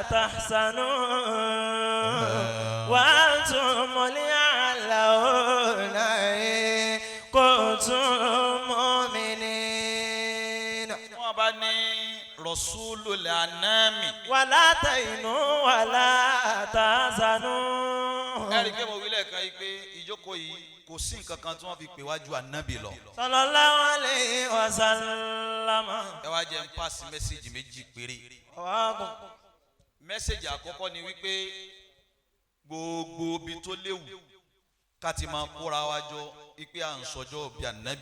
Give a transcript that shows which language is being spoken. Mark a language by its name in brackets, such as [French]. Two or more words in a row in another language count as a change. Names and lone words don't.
[Arabic] تحزنوا وأنتم الأعلون إن كنتم مؤمنين. [Yoruba] wọ́n bá ní Rosulul-Anam. [Arabic] ولا تهنوا ولا تحزنوا. [Yoruba] ẹ̀rí kí mo wí lẹ́ẹ̀kan yìí pé ìjókòó yìí kò sí nǹkan kan tí wọ́n fi pè wájú ànábì lọ. [Arabic] صلى الله عليه وسلم. [Yoruba] ẹ wá jẹ́ n pass mẹ́sẹ̀gì méjì péré. mẹ́sẹ̀gì àkọ́kọ́ ni wípé gbogbo ibi tó léwu ká ti máa kóra wa jọ ipe à ń sọjọ́ bí ànábì.